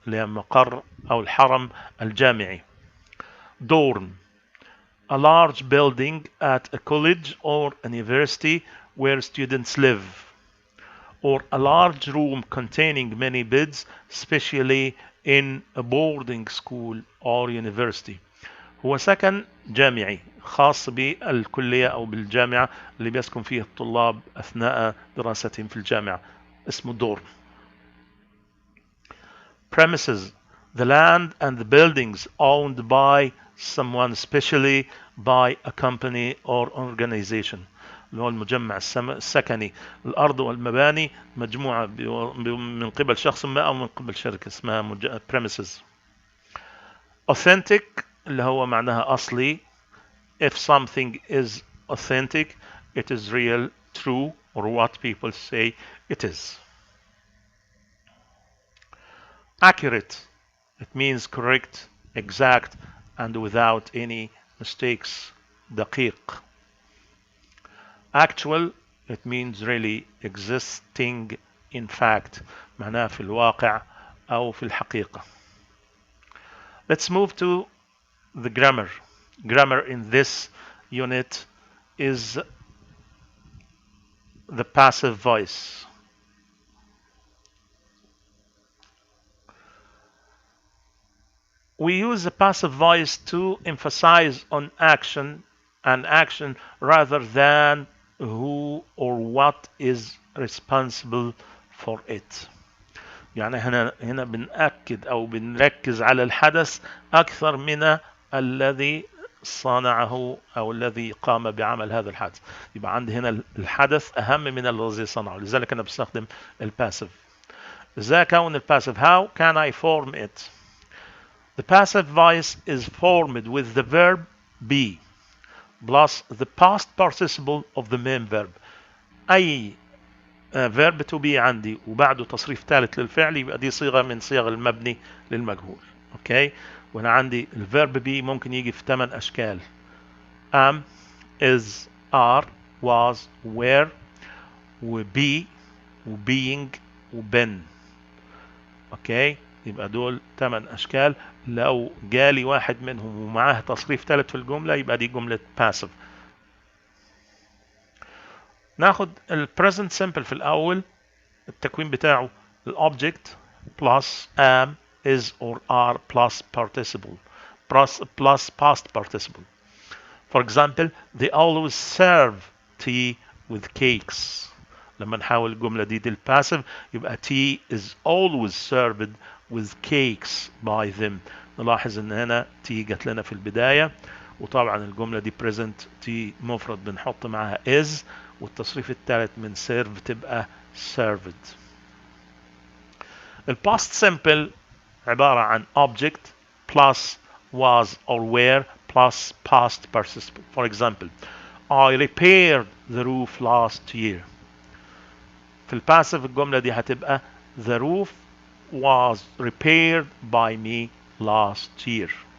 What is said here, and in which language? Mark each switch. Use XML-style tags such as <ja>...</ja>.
<ar>المقر أو الحرم الجامعي. Dorm.</ar> <en>A large building at a college or a university where students live, or a large room containing many beds, especially in a boarding school or university.</en> <ar>هو سكن جامعي خاص بالكلية أو بالجامعة اللي بيسكن فيه الطلاب أثناء دراستهم في الجامعة، اسمه دورم.</ar> <en>Premises, the land and the buildings owned by someone, especially by a company or organization.</en> <ar>اللي هو المجمع السكني، الأرض والمباني مجموعة من قبل شخص ما أو من قبل شركة اسمها premises. Authentic اللي هو معناها أصلي.</ar> <en>If something is authentic, it is real, true, or what people say it is. Accurate, it means correct, exact, and without any mistakes.</en> <ar>دقيق.</ar> <en>Actual, it means really existing in fact،</en> <ar>معناها في الواقع أو في الحقيقة.</ar> <en>Let's move to the grammar. Grammar in this unit is the passive voice. We use the passive voice to emphasize on action and action rather than who or what is responsible for it.</en> <ar>يعني هنا بنأكد أو بنركز على الحدث أكثر من الذي صنعه أو الذي قام بعمل هذا الحدث. يبقى عندي هنا الحدث أهم من الذي صنعه، لذلك أنا بستخدم الباسيف. إزاي أكون الباسيف؟</ar> <en>How can I form it? The passive voice is formed with the verb be plus the past participle of the main verb.</en> <ar>أي verb to be عندي وبعده تصريف ثالث للفعل يبقى دي صيغة من صيغ المبني للمجهول. اوكي، وانا عندي الverb be ممكن يجي في 8 اشكال:</ar> <en>am, is, are, was, were،</en> <ar>وbe، وbeing، وbeen. اوكي، يبقى دول 8 اشكال. لو جالي واحد منهم ومعاه تصريف ثالث في الجملة يبقى دي جملة passive. ناخد ال present simple في الأول. التكوين بتاعه</ar> <en>الobject plus am, is or are plus participle plus past participle. For example, they always serve tea with cakes.</en> <ar>لما نحاول الجملة دي الباسيف يبقى</ar> <en>tea is always served with cakes by them.</en> <ar>نلاحظ ان هنا tea جت لنا في البداية، وطبعا الجملة دي present tea مفرد بنحط معاها is، والتصريف الثالث من serve تبقى served.</ar> <en>الباست simple</en> <ar>عبارة عن</ar> <en>object plus was or were plus past participle. For example, I repaired the roof last year.</en> <ar>في الباسيف الجملة دي هتبقى</ar> <en>the roof was repaired by me last year.</en>